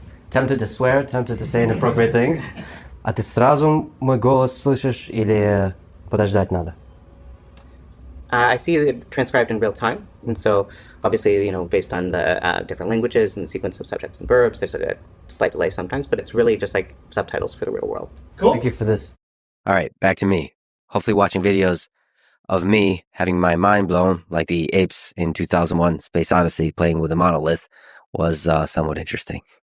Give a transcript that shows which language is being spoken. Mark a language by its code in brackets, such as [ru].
[en] Tempted to swear, tempted to say inappropriate things. [ru] А ты сразу мой голос слышишь или подождать надо? [en] I see it transcribed in real time. And so obviously, based on the different languages and the sequence of subjects and verbs, there's a slight delay sometimes, but it's really just like subtitles for the real world. Cool. Thank you for this. All right, back to me. Hopefully watching videos of me having my mind blown like the apes in 2001 Space Odyssey playing with a monolith was somewhat interesting.